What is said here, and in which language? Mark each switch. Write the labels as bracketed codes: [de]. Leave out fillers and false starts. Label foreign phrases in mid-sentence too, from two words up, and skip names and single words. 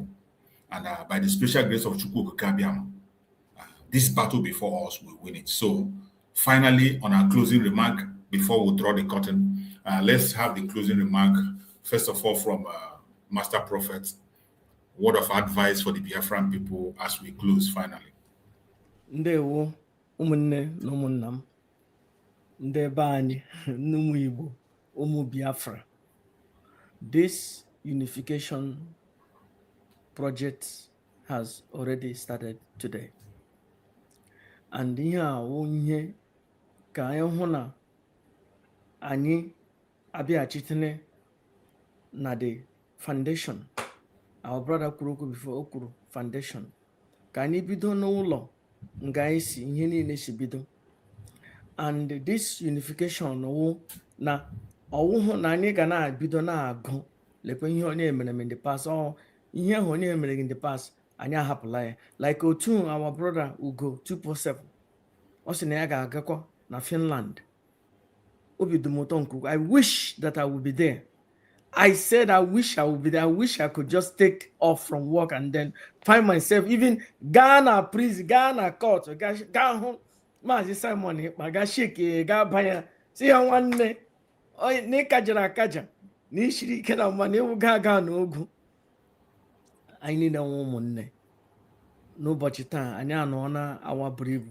[en] And by the special grace of Chukwu Kabiam, this battle before us will win it. So finally, on our closing remark, before we draw the curtain, let's have the closing remark, first of all, from Master Prophet, word of advice for the Biafran people as we close finally. [ig] Ndewo ụmụnne na ụmụnna m ndị ebe anyị n'ụmụ Igbo ụmụ Biafra. [en] This unification project has already started today. [ig] And ihe a ihe ka anyị hụ na anyị abịaghachitene na [en] the foundation. Our brother [ig] kwuru okwu before o kwuru foundation. Ka anyị bido n'ụlọ nga anyị si ihe niile si bido. [en] And this unification [ig] wụ na ọwụhụ na anyị ga na-bido na-agụ lekwa ihe onye mere [en] in the past, [ig] or ihe ahụ onye mere [en] in the past [ig] anyị ahapụla ya like otu [en] our brother [ig] Ugo 247 ọ sị na ya ga-agakwa na Finland. Obi dị m ụtọ nke ukwuu. [en] I wish that I would be there. I said I wish I would be there. I wish I could just take off from work and then find myself even Ghana prison, Ghana court, [ig] gaa hụ Mazi Simon Ekpa, gaa shake, gaa banya si ya nwanne na ịkajara akaja na ishiri ike na mma na ewu gaa n'ogu. Anyị niile nwe ụmụnne n'ụbọchị taa anyị anọ na awa buru ibu.